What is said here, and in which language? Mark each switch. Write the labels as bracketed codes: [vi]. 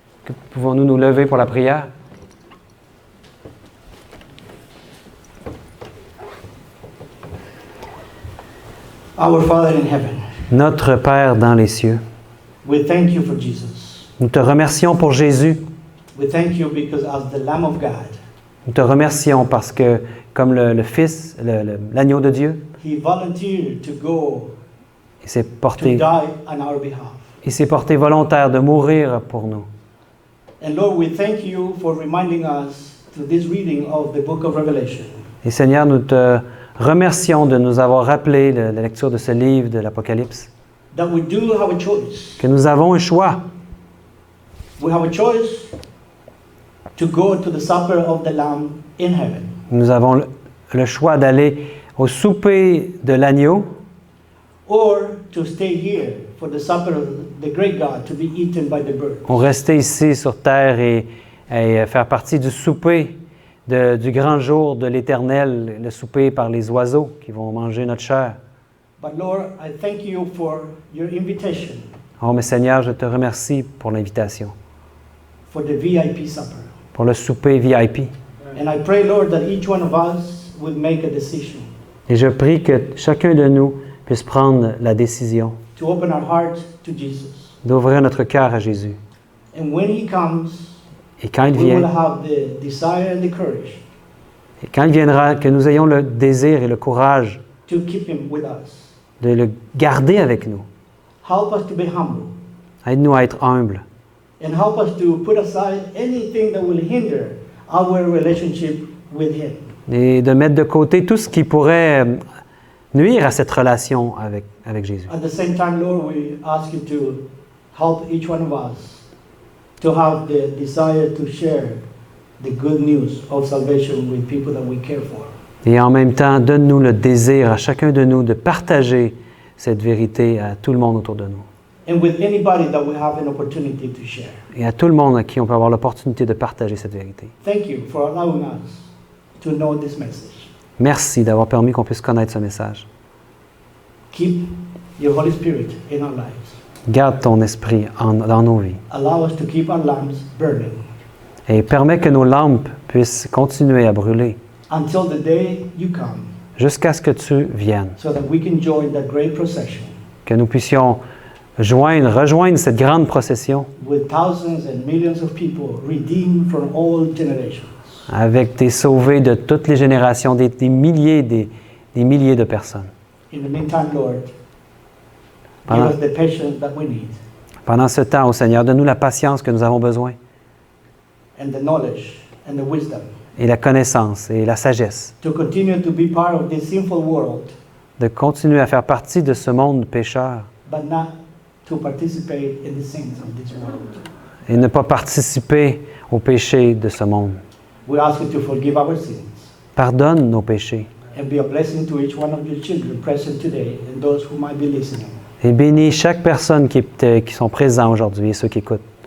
[fr] que pouvons-nous nous lever pour la prière? [en] Our Father in heaven, [fr] Notre Père dans les cieux, [en] we thank you for Jesus. [fr] nous te remercions pour Jésus. [en] We thank you because as the Lamb of God, [fr] Nous te remercions parce que, comme le Fils, l'agneau de Dieu, [en] he volunteered to go [fr] il s'est [en] to [fr] porté, [en] die on our behalf. [fr] il s'est porté volontaire de mourir pour nous. [en] And Lord, we thank you for reminding us through this reading of the book of Revelation [fr] Et Seigneur, nous te remercions de nous avoir rappelé la lecture de ce livre de l'Apocalypse, [en] that we do have a choice. [fr] que nous avons un choix. [en] We have a choice to go to the supper of the Lamb in heaven, [fr] Nous avons le choix d'aller au souper de l'agneau [en] or to stay here for the supper of the great God to be eaten by the birds. [fr] ou rester ici sur terre et faire partie du souper du grand jour de l'Éternel, le souper par les oiseaux qui vont manger notre chair. [en] But Lord, I thank you for your invitation [fr] Oh, mais Seigneur, je te remercie pour l'invitation, [en] for the VIP supper. [fr] pour le souper VIP. [en] And I pray, Lord, that each one of us will make a decision [fr] Et je prie que chacun de nous puisse prendre la décision [en] to open our heart to Jesus. [fr] d'ouvrir notre cœur à Jésus. [en] And when he comes, [fr] Et quand il [en] we will [fr] vient, [en] have the desire and the courage [fr] et quand il viendra, que nous ayons le désir et le courage [en] to keep him with us. [fr] de le garder avec nous. [en] Help us to be humble [fr] Aide-nous à être humbles [en] and help us to put aside anything that will hinder our relationship with him. [fr] et de mettre de côté tout ce qui pourrait nuire à cette relation avec Jésus. [en] At the same time, Lord, we ask you to help each one of us to have the desire to share the good news of salvation with people that we care for. [fr] Et en même temps, donne-nous le désir à chacun de nous de partager cette vérité à tout le monde autour de nous. [en] And with anybody that we have an opportunity to share. [fr] Et à tout le monde à qui on peut avoir l'opportunité de partager cette vérité. [en] Thank you for allowing us to know this message. [fr] Merci d'avoir permis qu'on puisse connaître ce message. [en] Keep your Holy Spirit in our lives. [fr] Garde ton esprit dans nos vies [en] Allow us to keep our lamps burning [fr] et permets que nos lampes puissent continuer à brûler [en] until the day you come, [fr] jusqu'à ce que tu viennes, [en] so that we can join that great procession [fr] que nous puissions rejoindre cette grande procession [en] with thousands and millions of people redeemed from all generations. [fr] avec des sauvés de toutes les générations, des milliers, des milliers de personnes. [en] In the meantime, Lord, give [fr] Pendant, [en] us the patience that we need [fr] pendant ce temps, ô Seigneur, donne-nous la patience que nous avons besoin, [en] and the knowledge and the wisdom [fr] et la connaissance et la sagesse, [en] to continue to be part of this sinful world, [fr] de continuer à faire partie de ce monde pécheur [en] but not to participate in the sins of this world. [fr] et ne pas participer au péché de ce monde. [en] We ask you to forgive our sins [fr] Pardonne nos péchés [en] and be a blessing to each one of your children present today and those who might be listening. [fr] et bénis chaque personne qui sont présents aujourd'hui et ceux qui écoutent.